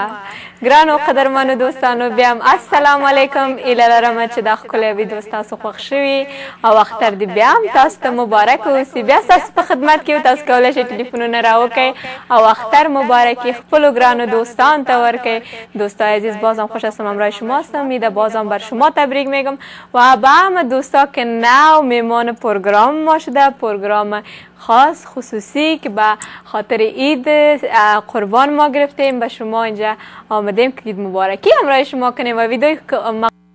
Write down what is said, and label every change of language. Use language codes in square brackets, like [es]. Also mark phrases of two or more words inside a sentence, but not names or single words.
[ps] ګرانو قدرمنو دوستانو بیا هم [ar] السلام علیکم. [ps] ایله لرمه چې دا ښکلی ویډیو ستاسو خوښ شوي او اختر دې بیا هم تاسو ته مبارک اوسي. بیا ستاسو په خدمت کې تاسو کولی شئ ټلیفونونه راوکئ او اختر مبارکي خپلو ګرانو دوستان ته ورکئ. [fa] دوستای عزیز بازم خوش هستم همراه شما هستم. میده بازم بر شما تبریک میگم و به همه دوستا که نو میمان پروگرام ما شده، پروگرام خاص خصوصی که به خاطر عید قربان ما گرفتیم به شما اینجا آمدیم که عید مبارکی همراه شما کنیم و ویدیوی